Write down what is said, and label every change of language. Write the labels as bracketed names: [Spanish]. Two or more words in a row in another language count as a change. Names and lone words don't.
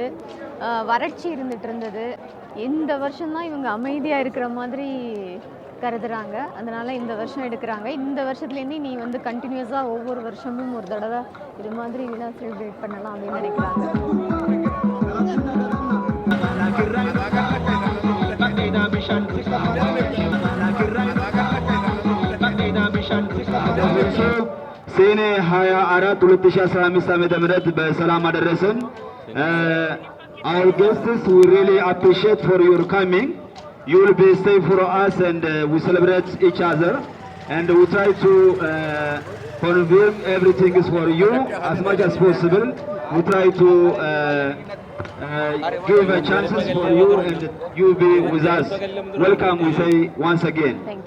[Tamil] வறட்சி இருந்துட்டு இருந்தது. இந்த வருஷம் தான் இவங்க அமைதியா இருக்கிற மாதிரி கருதுறாங்க. அதனால இந்த வருஷம் எடுக்குறாங்க. இந்த வருஷத்துலேருந்து நீ வந்து கன்டினியூஸா ஒவ்வொரு வருஷமும் ஒரு தடவை இது மாதிரி விழா செலிப்ரேட் பண்ணலாம் அப்படின்னு நினைக்கிறாங்க. [Amharic] ሰኔ 24 2015 ዓ.ም በሰላም አደረሰን። [English] Our guests, we really appreciate for your coming. You will be stay for us and we celebrate each other and we try to confirm everything is for you as much as possible. We try to give a chances for you and you be with us. Welcome, we say once again. Thank you.